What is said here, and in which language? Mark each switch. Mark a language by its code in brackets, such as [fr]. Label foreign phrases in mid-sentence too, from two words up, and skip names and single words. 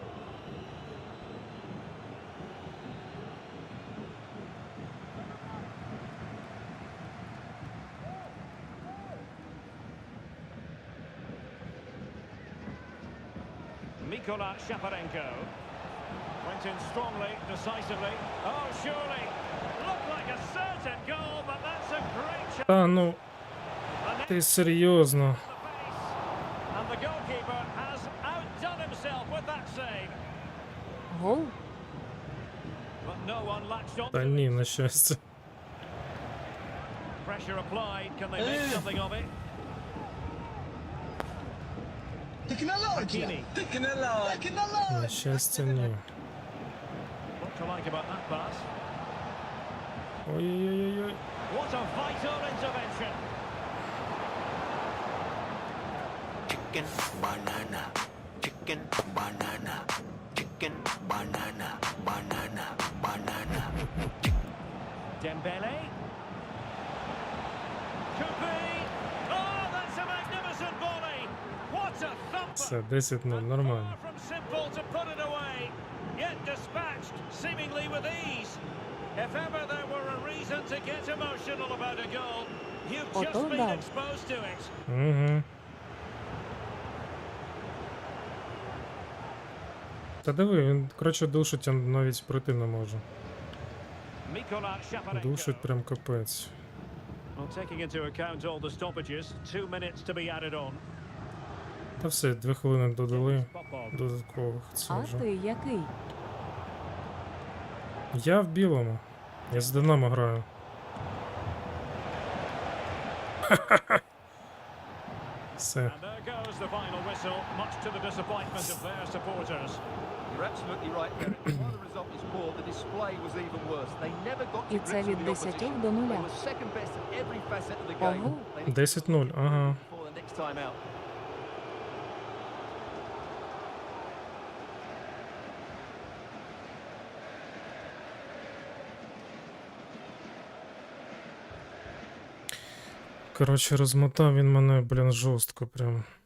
[en] Mikola Shaparenko went in strongly, decisively. Oh, surely. Looked like a certain goal, but that's a great chance. [uk] Та ну, ти серйозно. [en] And the goalkeeper has outdone himself with that save. [uk] Гол? [en] But no one latched on. [uk] Та ні, на щастя. [en] Pressure applied. Can they make something of it? Tecnologia! Hakimi. Tecnologia! [uk] На щастя, ні. [en] What to like about that pass? [uk] Ой-ой-ой-ой. [en] What a vital intervention. Chicken, banana. Chicken, banana. Chicken, banana. Banana, banana. Dembele. Could be. Oh, that's a magnificent volley. What a thumper. [uk] Все, 10-0, нормально. [en] Far from simple to put it away, yet dispatched seemingly with ease. If ever there were a reason to get emotional about a goal, you've just [uk] Ото [en] been [uk] да. [en] exposed to it. Угу. [uk] Та диви, він, коротше, душить, я навіть пройти не можу. Mikola Shaparenko. Душить прям капець. [en] Well, taking into account all the stoppages, 2 minutes to be added on. [uk] Та все, 2 хвилини додали Popov. додаткових. Це А вже. ти який? Я в білому. Я з Динамо граю. Все. [en] And there goes the final whistle, much to the disappointment of their supporters. You're absolutely right, Derek. While the result was poor, the display was even worse. They never got to [uk] І [en] grips [uk] це [en] with [uk] від [en] the [uk] 10 [en] opposition. [uk] до [en] They [uk] 0. [en] were second best at every facet of the game. [uk] Ого. [en] They need [uk] 10-0, ага. [en] before the next time out. [uk] Коротше, розмотав він мене, блін, жорстко прям.